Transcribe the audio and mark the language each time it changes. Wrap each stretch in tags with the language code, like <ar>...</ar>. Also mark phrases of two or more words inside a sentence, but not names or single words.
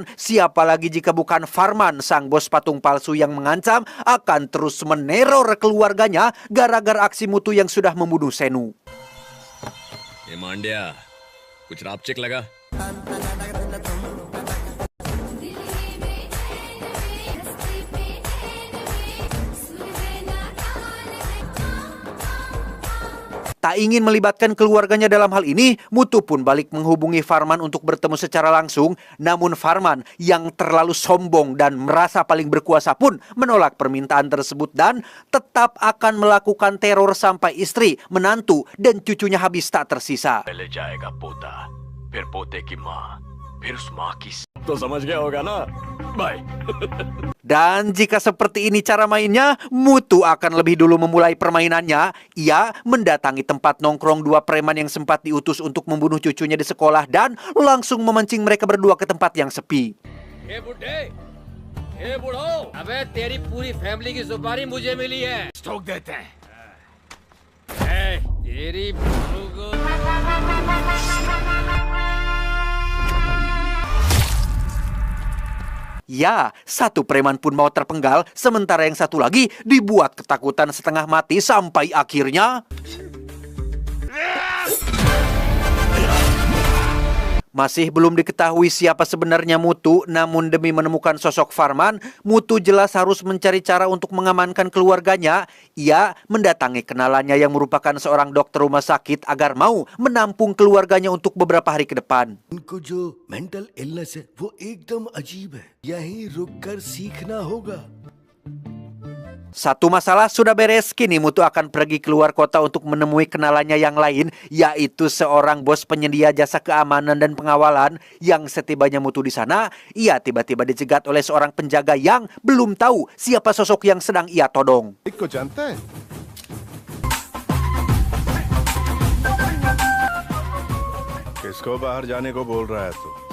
<id>Siapa lagi jika bukan Farman, sang bos patung palsu yang mengancam akan terus meneror keluarganya gara-gara aksi Mutu yang sudah membunuh Senu.</id> <hi>ये मांड्या, कुछ रापचिक लगा?</hi> <id>Tak ingin melibatkan keluarganya dalam hal ini, Mutu pun balik menghubungi Farman untuk bertemu secara langsung. Namun Farman yang terlalu sombong dan merasa paling berkuasa pun menolak permintaan tersebut dan tetap akan melakukan teror sampai istri, menantu, dan cucunya habis tak tersisa.</id> <hi>पहले जाएगा पोता, फिर पोते की माँ, फिर उस माँ की तो समझ गया होगा ना? बाय।</hi> <id>Dan jika seperti ini cara mainnya, Mutu akan lebih dulu memulai permainannya. Ia mendatangi tempat nongkrong dua preman yang sempat diutus untuk membunuh cucunya di sekolah dan langsung memancing mereka berdua ke tempat yang sepi.</id> <hi>हे बुड्ढे, हे बुढ़ो, अबे तेरी पूरी फैमिली की सुपारी मुझे मिली है। स्टोक देते हैं। तेरी बहू को</hi> <id>Ya, satu preman pun mau terpenggal, sementara yang satu lagi dibuat ketakutan setengah mati sampai akhirnya masih belum diketahui siapa sebenarnya Mutu. Namun demi menemukan sosok Farman, Mutu jelas harus mencari cara untuk mengamankan keluarganya. Ia mendatangi kenalannya yang merupakan seorang dokter rumah sakit agar mau menampung keluarganya untuk beberapa hari ke depan.</id> <hi>उनको जो</hi> <en>mental illness</en> <hi>है वो एकदम अजीब है यहीं रुककर सीखना होगा।</hi> <id>Satu masalah sudah beres, kini Mutu akan pergi keluar kota untuk menemui kenalannya yang lain, yaitu seorang bos penyedia jasa keamanan dan pengawalan. Yang setibanya Mutu di sana, ia tiba-tiba dicegat oleh seorang penjaga yang belum tahu siapa sosok yang sedang ia todong.</id> <hi>को जानता है किसको बाहर जाने को बोल रहा है तू</hi>